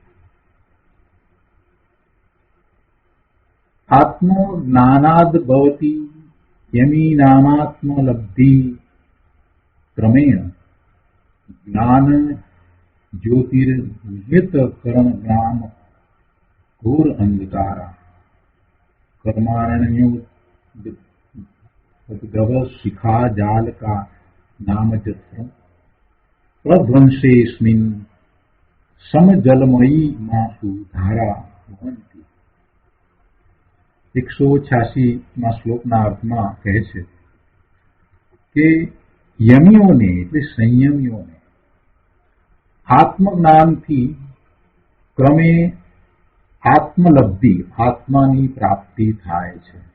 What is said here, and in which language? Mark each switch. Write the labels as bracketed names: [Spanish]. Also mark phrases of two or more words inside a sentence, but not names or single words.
[Sanskrit] આત્મો જ્ઞાનાદ ભવતી યમીનામાત્મલબ્ધિ ક્રમેણ જ્ઞાન જ્યોતિર્નિત કરણ જ્ઞાન ઘોર અંધકારા कर्माण्योद्भव शिखा जाल का नाम चत्रम प्रध्वंसेस्मिन् समजलमयी मासु धारा भवन्ति. [Gujarati] 186માં શ્લોકના અર્થમાં કહે છે કે યમીઓને એટલે સંયમીઓને આત્મજ્ઞાનથી ક્રમે આત્મલબ્ધિ, આત્માની પ્રાપ્તિ થાય છે.